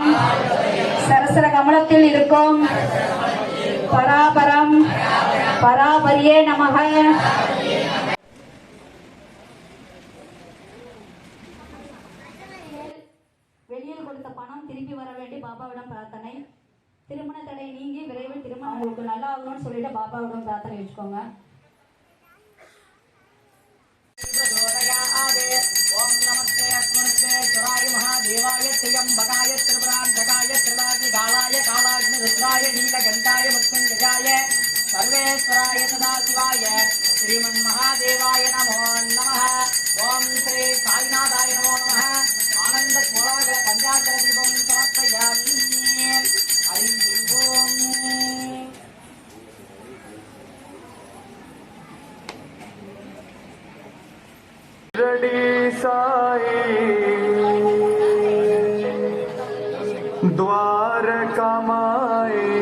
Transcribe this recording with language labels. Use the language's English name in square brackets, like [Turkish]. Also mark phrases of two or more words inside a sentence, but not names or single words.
[Tamil] சரசர கமலத்தில் இருக்கும் பராபரம் பராபரியே நமக. வெளியில் கொடுத்த பணம் திரும்பி வர வேண்டி பாபாவிடம் பிரார்த்தனை. திருமண தடை நீங்கி விரைவில் திருமணம் உங்களுக்கு நல்லா ஆகணும்னு சொல்லிட்டு பாபாவிடம் பிரார்த்தனை வச்சுக்கோங்க. [Sanskrit] ओम नमस्ते अस्मन्ते सुराय महादेवाय त्र्यंबकाय त्रिपुरांतकाय त्रिनागी कालाय कालाग्नि रुद्राय नीलकंठाय मृत्युंजयाय सर्वेश्वराय सदाशिवाय श्रीमन्महादेवाय नमो नमः. ओम श्री साईनाथाय नमो नमः. आनंद कोलाग्र पंचाग्र दीपं समर्पयामि. हरि ओम. शिरडी साई द्वारका माई